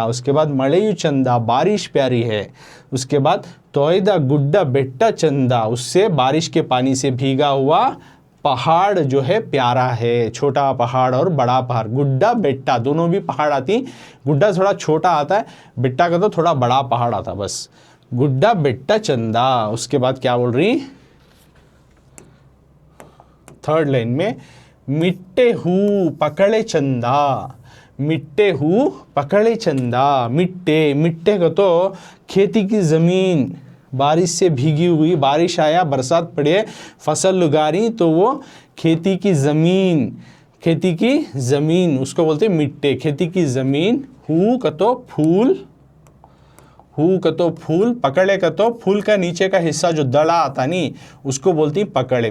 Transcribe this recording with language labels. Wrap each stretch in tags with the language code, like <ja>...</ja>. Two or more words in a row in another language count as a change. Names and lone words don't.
<hi>उसके बाद</hi> <kn>ಮಳೆಯು ಚಂದ,</kn> <hi>बारिश प्यारी है। उसके बाद</hi> <kn>ತೊಯ್ದ ಗುಡ್ಡ ಬೆಟ್ಟ ಚಂದ,</kn> <hi>उससे बारिश के पानी से भीगा हुआ पहाड़ जो है प्यारा है। छोटा पहाड़ और बड़ा पहाड़,</hi> <kn>ಗುಡ್ಡ ಬೆಟ್ಟ</kn> <hi>दोनों भी पहाड़ आती। गुड्डा थोड़ा छोटा आता है, बेट्टा का तो थोड़ा बड़ा पहाड़ आता, बस।</hi> <kn>ಗುಡ್ಡ ಬೆಟ್ಟ ಚಂದ।</kn> <hi>उसके बाद क्या बोल रही,</hi> <en>third line</en> <hi>में,</hi> <kn>ಮಿಟ್ಟೆ ಹೂ ಪಕಡೆ ಚಂದ, ಮಿಟ್ಟೆ ಹೂ ಪಕಡೆ ಚಂದ।</kn> <hi>मिट्टे, मिट्टे का तो खेती की ज़मीन, बारिश से भीगी हुई, बारिश आया, बरसात पड़े, फसल उगारी, तो वो खेती की ज़मीन, खेती की ज़मीन उसको बोलते हैं मिट्टे, खेती की ज़मीन। हू का तो फूल, हू का तो फूल, पकड़े का तो फूल का नीचे का हिस्सा जो दड़ा आता नहीं, उसको बोलती पकड़े।</hi>